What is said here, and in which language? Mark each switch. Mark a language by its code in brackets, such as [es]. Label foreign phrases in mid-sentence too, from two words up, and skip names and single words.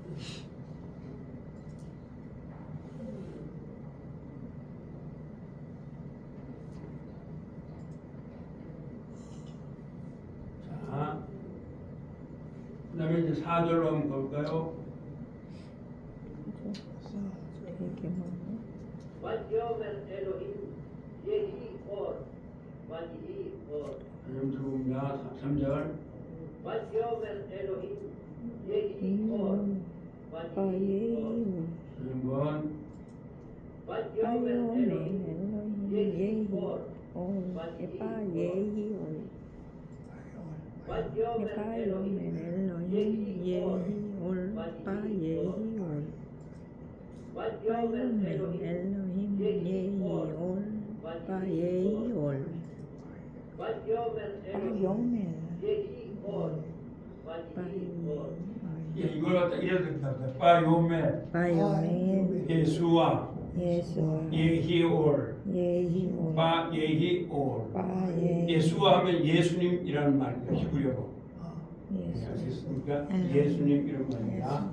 [ko] 자, 그 다음에 이제 4절로 한번 볼까요? 되게 많네 [he] ויאמר אלוהים יהי אור ויהי אור [ko] 한번 들어봅니다. 3절. [he] ויאמר אלוהים יהי אור ויהי [ko] 빠예히 אור 올 한번 ויאמר 빠요멜 אלוהים 엘로힘 יהי 예히 אור [he] אור ויהי אור [ko] ויאמר 빠요멜 אלוהים 엘로힘 [he] יהי אור יהי אור ויהי אור [ko] ויאמר 빠요멜 אלוהים [he] אלוהים יהי אור ויהי אור ויאמר אלוהים [ko] 빠요멜 [he] יהי אור ויהי אור [ko] 예, 이걸 갖다 이래도 됩니다. 빠요멜 빠요멜 예수와 예수와 [he] יהי אור יהי אור ויהי אור [ko] 빠예히 예수와 하면 예수님이라는 말입니다. 히브리어로. 예수 아시겠습니까? 예수님 이런 말입니다.